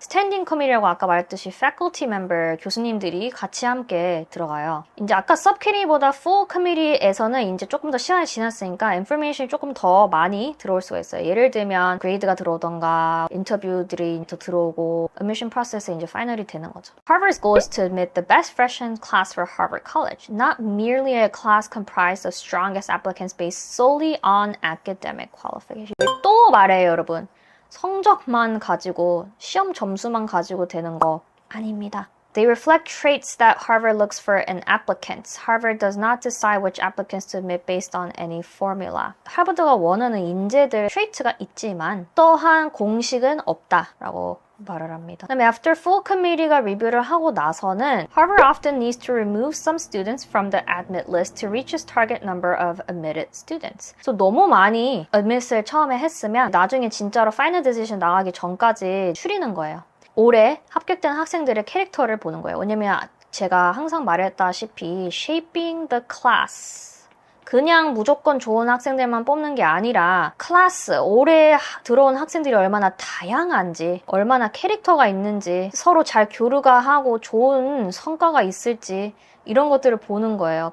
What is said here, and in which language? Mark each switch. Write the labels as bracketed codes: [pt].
[ko] standing committee라고 아까 말했듯이 faculty member 교수님들이 같이 함께 들어가요. 이제 아까 subcommittee보다 full committee에서는 이제 조금 더 시간이 지났으니까 인포메이션이 조금 더 많이 들어올 수가 있어요. 예를 들면 그레이드가 들어오던가 인터뷰들이 더 들어오고 admission process에 이제 파이널이 되는 거죠. [en] Harvard's goal is to admit the best freshman class for Harvard College, not merely a class comprised of strongest applicants based solely on academic qualification. [ko] 또 말해요, 여러분. 성적만 가지고 시험 점수만 가지고 되는 거 아닙니다. [en] They reflect traits that Harvard looks for in applicants. Harvard does not decide which applicants to admit based on any formula. [ko] 하버드가 원하는 인재들 트레이트가 있지만 또한 공식은 없다라고 말을 합니다. 그다음에 [en] after full committee가 [ko] 리뷰를 하고 나서는 [en] Harvard often needs to remove some students from the admit list to reach its target number of admitted students. [ko] So 너무 많이 admit을 처음에 했으면 나중에 진짜로 final decision 나가기 전까지 추리는 거예요. 올해 합격된 학생들의 캐릭터를 보는 거예요. 왜냐면 제가 항상 말했다시피 [en] shaping the class [ko] 그냥 무조건 좋은 학생들만 뽑는 게 아니라 클래스, 올해 들어온 학생들이 얼마나 다양한지 얼마나 캐릭터가 있는지 서로 잘 교류가 하고 좋은 성과가 있을지 이런 것들을 보는 거예요.